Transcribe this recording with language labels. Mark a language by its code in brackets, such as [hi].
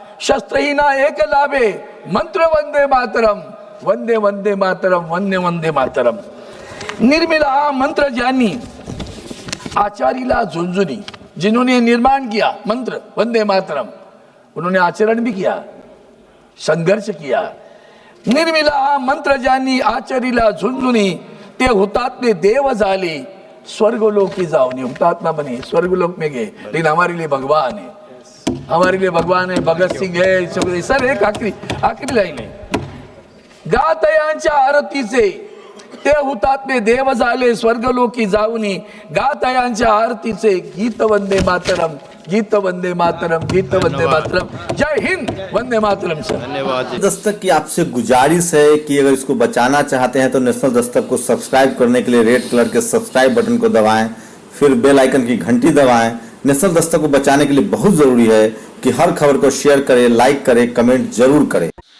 [mr] शस्त्रहीना एक लाभे मंत्र वंदे मातरम वंदे वंदे मातरम वंदे वंदे मातरम। निर्मिला हा मंत्र ज्यांनी आचारीला झुंझुनी, [hi] जिन्होंने निर्माण किया मंत्र वंदे मातरम, उन्होंने आचरण भी किया, संघर्ष किया। [mr] निर्मिला हा मंत्र ज्यांनी आचरीला झुंझुनी, ते हुतात्मे देव झाले स्वर्गलोकी जाऊनी। [hi] हुतात्मा बने स्वर्गलोक में गए, लेकिन हमारे लिए भगवान है, हमारे लिए भगवान है। भगत सिंह है, सर एक आखरी लाइन है, [mr] गातयांच्या आरतीचे ते हुतात्मे देव झाले स्वर्गलोकी जाऊनी, गातयांच्या आरतीचे गीत वंदे मातरम, गीत वंदे मातरम, गीत वंदे मातरम। [hi] जय हिंद, वंदे मातरम सर। धन्यवाद। दस्तक की आपसे गुजारिश है कि अगर इसको बचाना चाहते हैं तो नेशनल दस्तक को सब्सक्राइब करने के लिए रेड कलर के सब्सक्राइब बटन को दबाएं, फिर बेल आइकन की घंटी दबाएं। नेशनल दस्तक को बचाने के लिए बहुत जरूरी है कि हर खबर को शेयर करें, लाइक करें, कमेंट जरूर करें।